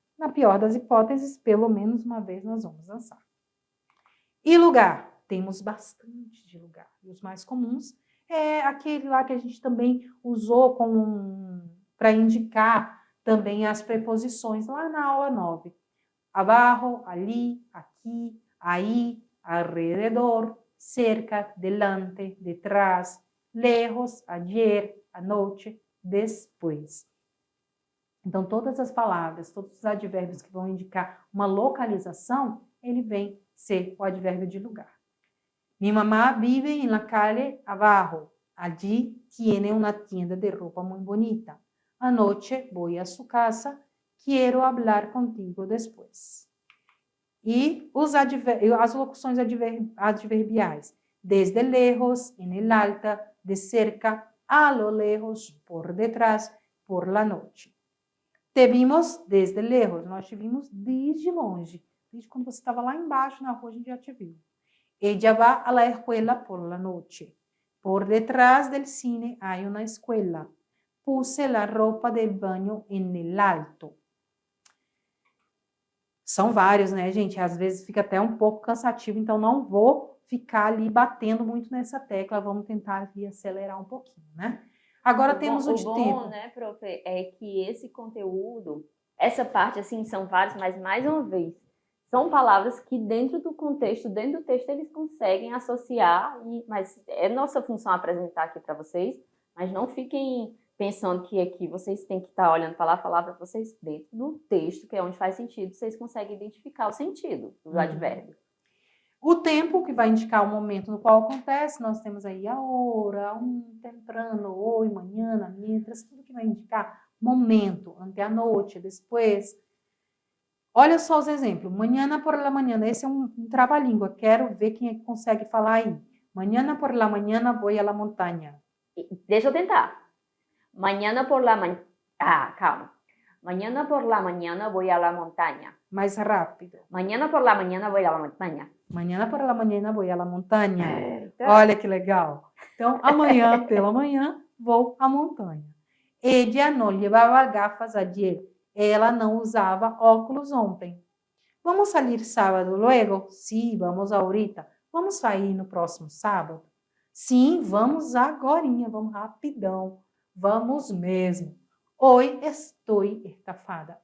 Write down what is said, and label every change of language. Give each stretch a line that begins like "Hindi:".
Portuguese: Na pior das hipóteses, pelo menos uma vez nós vamos dançar. E lugar? Temos bastante de lugar. E os mais comuns é aquele lá que a gente também usou para indicar também as preposições lá na aula 9.
Spanish: Abajo, ali, aqui, aí, alrededor, cerca, delante, detrás, lejos, ayer, anoche, después.
Portuguese: Então, todas as palavras, todos os advérbios que vão indicar uma localização, ele vem ser o advérbio de lugar.
Spanish: Mi mamá vive en la calle abajo. Allí tiene una tienda de ropa muy bonita. Anoche voy a su casa. Quiero hablar contigo después.
Portuguese: E as locuções adverbiais.
Spanish: Desde lejos, en el alta, de cerca, a lo lejos, por detrás, por la noche. Te vimos desde lejos.
Portuguese: Nós te vimos desde longe. Desde quando você estava lá embaixo na rua, a gente já te viu.
Spanish: Ella va a la escuela por la noche. Por detrás del cine hay una escuela. Puse la ropa del baño en el alto.
Portuguese: São vários, né, gente? Às vezes fica até um pouco cansativo, então não vou ficar ali batendo muito nessa tecla. Vamos tentar ali acelerar um pouquinho, né? Agora temos o de tempo. O bom, né, prof, é que esse conteúdo, essa parte, assim, são vários, mas mais uma vez, são palavras que dentro do contexto, dentro do texto, eles conseguem associar, mas é nossa função apresentar aqui para vocês, mas não fiquem pensando que aqui vocês têm que estar olhando para lá, falar para vocês dentro do texto, que é onde faz sentido, vocês conseguem identificar o sentido do advérbio. O tempo, que vai indicar o momento no qual acontece, nós temos aí a hora, temprano, hoy, mañana, mientras, tudo que vai indicar momento, ante a noite, depois. Olha só os exemplos.
Spanish: Mañana por la mañana,
Portuguese: esse é um trava-língua. Quero ver quem é que consegue falar aí.
Spanish: Mañana por la mañana voy a la montaña.
Portuguese: Deixa eu tentar.
Spanish: Mañana por la mañana...
Portuguese: Ah, calma.
Spanish: Mañana por la mañana voy a la montaña.
Portuguese: Mais rápido.
Spanish: Mañana por la mañana voy a la montaña. Mañana por la mañana voy a la montaña.
Portuguese: Olha que legal. Então, amanhã pela manhã vou à montanha.
Spanish: Ella no llevaba gafas ayer.
Portuguese: Ela não usava óculos ontem. Vamos sair sábado luego? Sim, vamos ahorita. Vamos sair no próximo sábado? Sim, vamos agorinha, vamos rapidão. Vamos mesmo.
Spanish: Hoy estoy estafada.